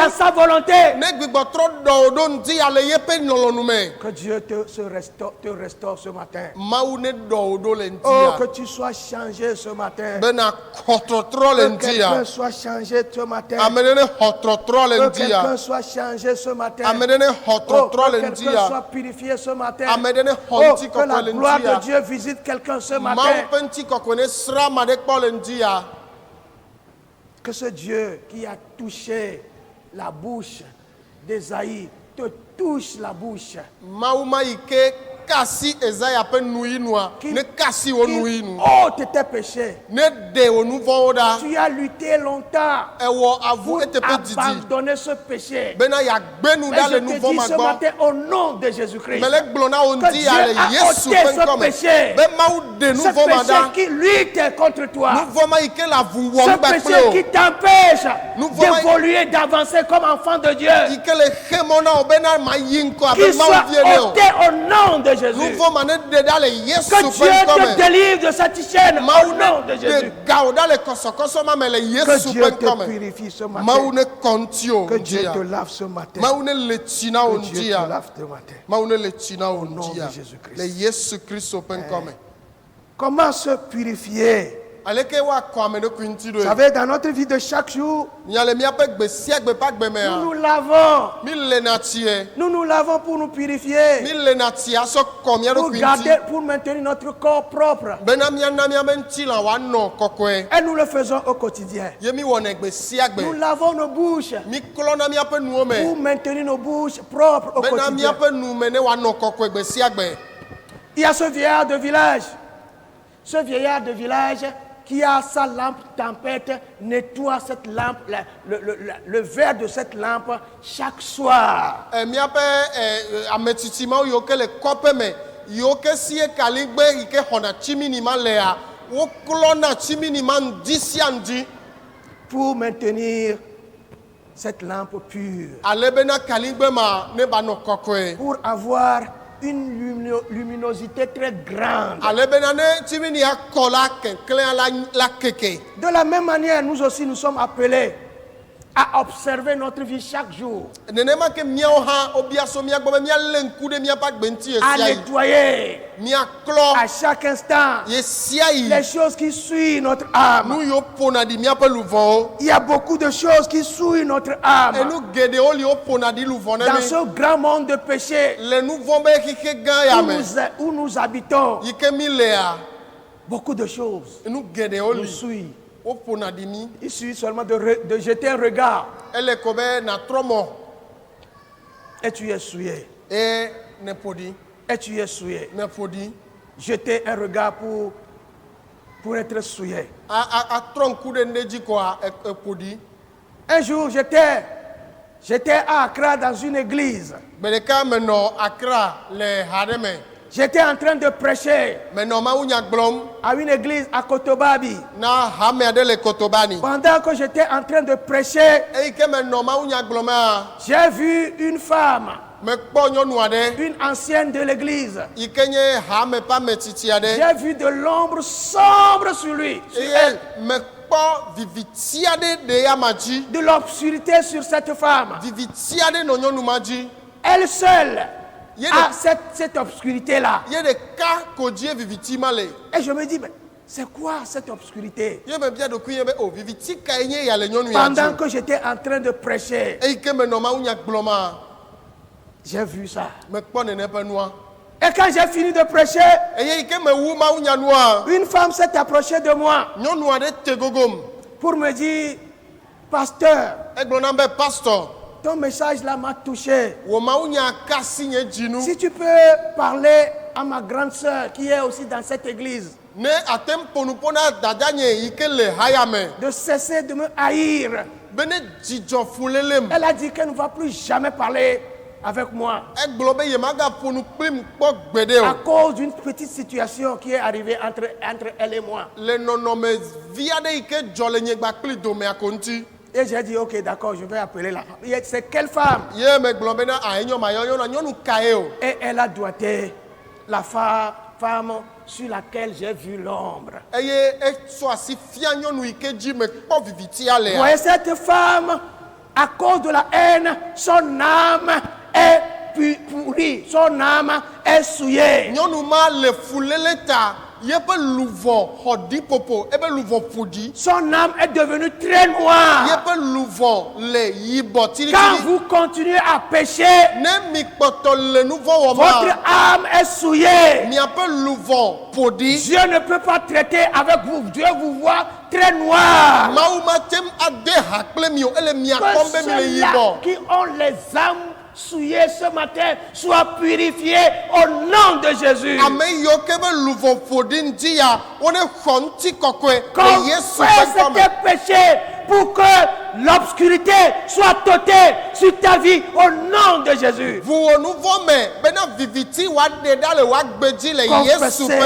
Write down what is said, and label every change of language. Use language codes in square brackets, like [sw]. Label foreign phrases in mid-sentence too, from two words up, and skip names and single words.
[fr] dans sa volonté. [ee] Ne gbigbɔtrɔ ɖɔ wo ɖo ŋdi ya le yeƒe lɔlɔnu me. [fr] Que Dieu te restaure ce matin. [ee] Mawu ne ɖɔ wo ɖo le ŋdi [fr] Oh, que [ee] ya. [fr] tu sois changé ce matin. [ee] Bena xɔ trɔtrɔ le [fr] Que [ee] ŋdi ya. [fr] quelqu'un soit changé ce matin. [ee] Ame ɖe ne xɔ trɔtrɔ le [fr] Que [ee] ŋdi ya. [fr] quelqu'un soit changé ce matin. [ee] Ame ɖe ne xɔ [fr] Oh, [ee] trɔtrɔ [fr] que [ee] le ŋdi [fr] quelqu'un [ee] ya. [fr] soit purifié ce matin. [ee] Ame ɖe ne xɔ [fr] Oh, [ee] ŋuti [fr] que la [ee] kɔkɔ le [fr] gloire [ee] ŋdi [fr] de [ee] ya. [fr] Dieu visite quelqu'un ce [ee] Mawu [fr] matin. [ee] ƒe ŋuti kɔkɔe ne sra ame ɖe kpɔ le ŋdi ya. [fr] Que ce Dieu qui a touché la bouche d'Ésaïe te touche la bouche. [ee] Mawu ma yi ke kasi Ezaya ƒe nuyinua ne kasi wo nuyinu. [fr] ôte tes péchés. [ee] Ne ɖe wo nu vɔ̃wo ɖa. [fr] Tu as lutté longtemps [ee] Ewɔ avu [fr] pour [ee] eteƒe didi. [fr] abandonner ce péché. [ee] Bena yagbe nu [fr] Et [ee] ɖa [fr] je [ee] le [fr] te [ee] nu [fr] dis [ee] vɔ ma [fr] ce [ee] gbɔ. [fr] matin au nom de Jésus-Christ. [ee] Mele gblɔ na wo [fr] Que [ee] ŋdi ya [fr] Dieu [ee] le [fr] a [ee] Yesu [fr] ôté [ee] ƒe [fr] ce [ee] ŋkɔme. [fr] péché. [ee] Be Mawu ɖe nu [fr] Ce [ee] vɔ ma [fr] péché [ee] ɖa. [fr] qui lutte contre toi. [ee] Nu vɔ ma yi ke le avu [fr] Ce [ee] wɔm gbe [fr] péché [ee] kple [fr] qui [ee] o. [fr] t'empêche Nous voyons- d'évoluer, d'avancer comme enfant de Dieu. [ee] Yi ke le xe mɔ na wo bena ma yi ŋkɔ [fr] Qu'il [ee] abe [fr] soit [ee] Mawu vie ne o. [fr] ôté au nom de [ee] Nu [fr] Jésus. [ee] vɔ ma ne ɖe ɖa le Yesu [fr] Que [ee] ƒe [fr] Dieu te [ee] ŋkɔme. [fr] délivre de cette chaîne au [ee] Mawu [fr] nom de [ee] ne [fr] Jésus. [ee] ɖe ga wo ɖa le kɔsɔkɔsɔ ma me le [fr] Que [ee] Yesu [fr] Dieu [ee] ƒe [fr] te [ee] ŋkɔme. [fr] purifie ce [ee] Mawu [fr] matin. [ee] ne kɔ ŋuti o [fr] Que Dieu [ee] ŋdi ya. [fr] te lave ce matin. [ee] Mawu ne le tsi na wo [fr] Que [ee] ŋdi [fr] Dieu te [ee] ya. [fr] lave ce matin. [ee] Mawu ne le tsi na wo [fr] nom [ee] ŋdi [fr] de [ee] ya. [fr] Jésus-Christ. [ee] Le Yesu Kristo ƒe ŋkɔme. [fr] Comment se purifier [ee] aleke woakɔ ame ɖokui ŋuti [fr] Vous [ee] ɖoe [fr] savez, dans notre vie de chaque jour, [ee] miale míaƒe gbe sia gbe ƒe agbe mea [fr] nous lavons. [ee] milena tsie [fr] Nous lavons pour nous purifier, [ee] milena tsi asɔ kɔ mía [fr] pour [ee] ɖokui ŋuti [fr] garder, pour maintenir notre corps propre. [ee] bena míana míaƒe ŋutilã wòanɔ kɔkɔe [fr] Et nous le faisons au quotidien. [ee] ye miwɔnɛ gbe sia gbe [fr] Nous lavons nos bouches [ee] miklɔna míaƒe nuwo me [fr] pour maintenir nos bouches propres au [ee] bena [fr] quotidien. [ee] míaƒe nu me ne wòanɔ kɔkɔe gbe sia gbe [fr] Il y a ce vieillard de village. Ce vieillard de village qui a sa lampe tempête nettoie cette lampe, le verre de cette lampe chaque soir. [ee] míaƒe ametsitsi mawo yiwo ke le kɔƒe me yiwo ke sie kaligbe yi ke xɔna tsimini ma lea woklɔna tsimini ma ŋdi sia ŋdi [fr] Pour maintenir cette lampe pure. [ee] ale bena kaligbe ma ne ba nɔ kɔkɔe [fr] Pour avoir une luminosité très grande. [ee] ale bena ne tsimini akɔ la keklẽ la keke [fr] De la même manière, nous aussi, nous sommes appelés à observer notre vie chaque jour, [ee] nenema ke míawo hã wobiaso mía gbɔ be míalé ŋku ɖe míaƒe agbe ŋuti ye [fr] à [ee] sia yi [fr] nettoyer [ee] míaklɔ [fr] à chaque instant [ee] ye sia yi [fr] les choses qui souillent notre âme. [ee] nu yiwo ƒona ɖi míaƒe luvɔwo [fr] Il y a beaucoup de choses qui souillent notre âme. [ee] enu geɖewo li wo ƒona ɖi luvɔ ne [fr] Dans [ee] mi [fr] ce grand monde de péché [ee] le nu vɔ be xixe gã ya me [fr] où nous habitons, [ee] yi ke mi lea [fr] beaucoup de choses [ee] nu geɖewo [fr] nous [ee] li [fr] souillent. [ee] wo ƒona ɖi mi [fr] Il suffit seulement de jeter un regard [ee] ele ko be natrɔ mɔ [fr] et tu es souillé. [ee] eye ne ƒo ɖi [fr] Et tu es souillé. [ee] ne ƒo ɖi [fr] Jeter un regard pour être souillé. [ee] atrɔ ŋku ɖe ne dzi koa eƒo ɖi [fr] Un jour, j'étais à Accra dans une église. [ee] gbe ɖeka menɔ Accra le ha ɖe me [fr] J'étais en train de prêcher [ee] menɔ mawunya gblɔm [fr] à une église à Kotobabi. [ee] na hame aɖe le Kotobani [fr] Pendant que j'étais en train de prêcher, [ee] eyi ke menɔ mawunya gblɔmea [fr] j'ai vu une femme, [ee] mekpɔ nyɔnu aɖe [fr] une ancienne de l'église. [ee] yi ke nye hame ƒe ametsitsi aɖe [fr] J'ai vu de l'ombre sombre sur lui, sur [ee] eye [fr] elle. [ee] mekpɔ viviti aɖe ɖe ama dzi [fr] De l'obscurité sur cette femme. [ee] viviti aɖe nɔ nyɔnu ma dzi [fr] Elle seule [ee] ye [fr] a [ee] ɖe [fr] cette obscurité-là. [ee] ye ɖeka ko dzie viviti ma le [fr] Et je me dis, mais c'est quoi cette obscurité? [ee] ye mebia ɖokui ye be o viviti kae nye ya le nyɔnu ya [fr] Pendant [ee] dzi [fr] que j'étais en train de prêcher, [ee] eyi ke menɔ mawunya gblɔma [fr] j'ai vu ça. [ee] mekpɔ nene ƒe nua [fr] Et quand j'ai fini de prêcher, [ee] eye yi ke mewu mawunya nua [fr] une femme s'est approchée de moi [ee] nyɔnu aɖe te gogom [fr] pour me dire, pasteur, [ee] egblɔ nam be pastor [fr] ton message là m'a touché. [ee] wò mawunya kasi nye dzinu [fr] Si tu peux parler à ma grande sœur qui est aussi dans cette église, [ee] ne ate ƒonuƒo na dada nye yi ke le haya me [fr] de cesser de me haïr. [ee] be ne dzidzɔ fulelem [fr] Elle a dit qu'elle ne va plus jamais parler avec moi [ee] egblɔ be yemagaƒo nu kplim kpɔ gbeɖe [fr] à [ee] o [fr] cause d'une petite situation qui est arrivée entre elle et moi. [ee] le nɔnɔme vi aɖe yi ke dzɔ le nyegba kpli domea ko ŋuti [fr] Et j'ai dit, ok, d'accord, je vais appeler la femme. C'est quelle femme? [ee] ye megblɔ bena enyo ma yɔyɔna nyɔnu kae o [fr] Et elle a doigté la femme sur laquelle j'ai vu l'ombre. [ee] eye etsɔ asi fia nyɔnu yi ke dzi mekpɔ vivitia [fr] Vous [ee] lea [fr] voyez cette femme, à cause de la haine, son âme est pourrie, son âme est souillée. [ee] nyɔnu ma le fulele ta yeƒe luvɔ xɔ ɖi popo ebe luvɔ ƒoɖi [fr] Son âme est devenue très noire. [ee] yeƒe luvɔ le yibɔ [fr] Quand [ee] tiritsiri [fr] vous continuez à pécher, [ee] ne mi kpɔtɔ le nu vɔ wɔ [fr] votre [ee] ma [fr] âme est souillée. [ee] miaƒe luvɔ ƒoɖi [fr] Dieu ne peut pas traiter avec vous. Dieu vous voit très noir. [ee] mawu ma tem ade ha kple mi o ele mia kpɔm be [fr] Que [ee] mi le [fr] ceux-là [ee] yibɔ [fr] qui ont les âmes souillées ce matin soient purifiés au nom de Jésus. [ee] ame yiwo ke be luvɔ ƒoɖi ŋdi ya wone xɔ ŋuti kɔkɔe le Yesu ƒe [fr] Confesse [ee] ŋkɔ me [fr] tes péchés pour que l'obscurité soit ôtée sur ta vie au nom de Jésus. [ee] vu wò nu vɔ me bena viviti woaɖe ɖa le woagbe dzi le Yesu ƒe